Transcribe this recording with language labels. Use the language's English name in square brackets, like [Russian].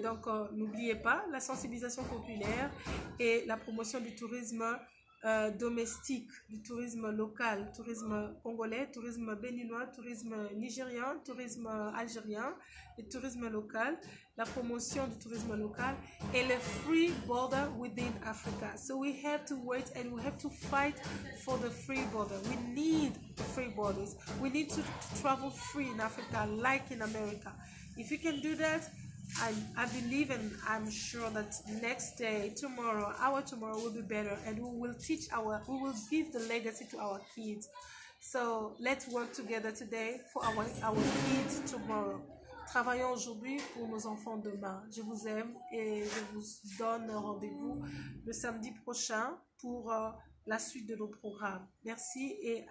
[French] Donc n'oubliez pas la sensibilisation populaire et la promotion du tourisme domestique, du tourisme local, tourisme congolais, tourisme béninois, tourisme nigérian, tourisme algérien, le tourisme local, la promotion du tourisme local et le [English] free border within Africa. So we have to wait and we have to fight for the free border. We need the free borders. We need to travel free in Africa like in America. If you can do that, I believe and I'm sure that next day, tomorrow, our tomorrow will be better and we will give the legacy to our kids. So let's work together today for our kids tomorrow. [French] Travaillons aujourd'hui pour nos enfants demain. Je vous aime et je vous donne rendez-vous le samedi prochain pour la suite de nos programmes. Merci et à